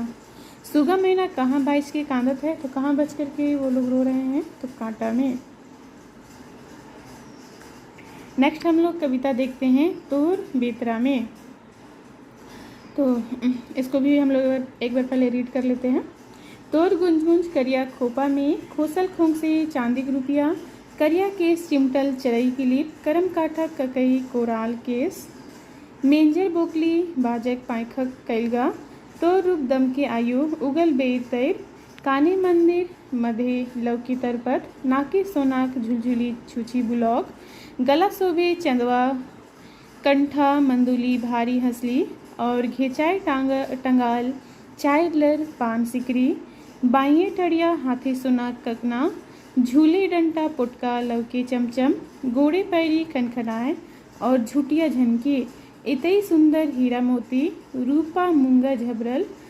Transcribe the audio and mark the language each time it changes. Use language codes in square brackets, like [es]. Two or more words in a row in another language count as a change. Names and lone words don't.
[hi] सुगा मैना कहाँ बारिश के कांदत है, तो कहाँ बच करके वो लोग रो रहे हैं, तो कांटा में। नेक्स्ट हम लोग कविता देखते हैं तोर बेतरा में, तो इसको भी हम लोग एक बार पहले रीड कर लेते हैं। [sck] तोर गुंज गुंज करिया खोपा में, खोसल खोंग से चांदी के रुपया, करिया केस चिमटल चरई की लीप, करम काठक ककई कोराल केस, मेंजर बोकली बाजक पाइखक कैलगा, तोर रूप दम के आयु उगल बेर तैर, काने मंदिर मधे लौकी तरपत, नाके सोनाक झुलझुली छुची बुलौक, गला शोभे चंदवा कंठा मंदुली भारी हंसली, और घेचाए टंगाल चायलर पान सिकरी, बाइये टड़िया हाथी सुना ककना, झूले डंटा पुटका लौके चमचम, गोड़े पैरी खनखनाए और झुटिया झनकी, इतई सुंदर हीरा मोती, रूपा मूंगा झबरल,